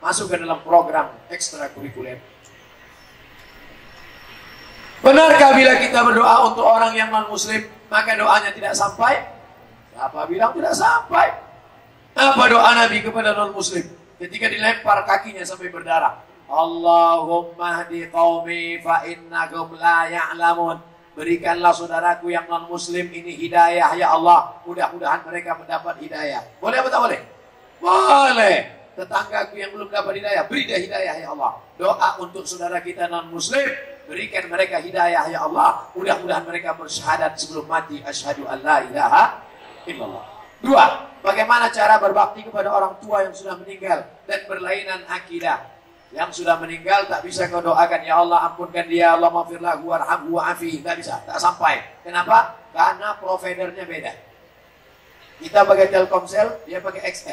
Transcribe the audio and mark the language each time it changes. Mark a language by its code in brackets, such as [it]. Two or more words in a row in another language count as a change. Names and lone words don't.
[id] Masuk ke dalam program ekstrakurikuler. Benarkah bila kita berdoa untuk orang yang non-muslim, maka doanya tidak sampai? Siapa bilang tidak sampai? Apa doa Nabi kepada non-muslim? Ketika dilempar kakinya sampai berdarah. [ar] Allahumma hdi qaumi fa innahum la ya'lamun. [id] Berikanlah saudaraku yang non-muslim ini hidayah ya Allah. Mudah-mudahan mereka mendapat hidayah. Boleh apa tak boleh? Boleh. Tetanggaku yang belum dapat hidayah, beri dia hidayah ya Allah. Doa untuk saudara kita non-muslim, berikan mereka hidayah ya Allah. Mudah-mudahan mereka bersyahadat sebelum mati. [ar] Asyhadu an la ilaha illallah. [id] 2. Bagaimana cara berbakti kepada orang tua yang sudah meninggal dan berlainan akidah? Yang sudah meninggal tak bisa kau doakan, ya Allah ampunkan dia, [ar] Allah maghfirlahu warhamhu wa'afihi. [id] Tak bisa, tak sampai. Kenapa? Karena providernya beda. Kita pakai Telkomsel, dia pakai XL.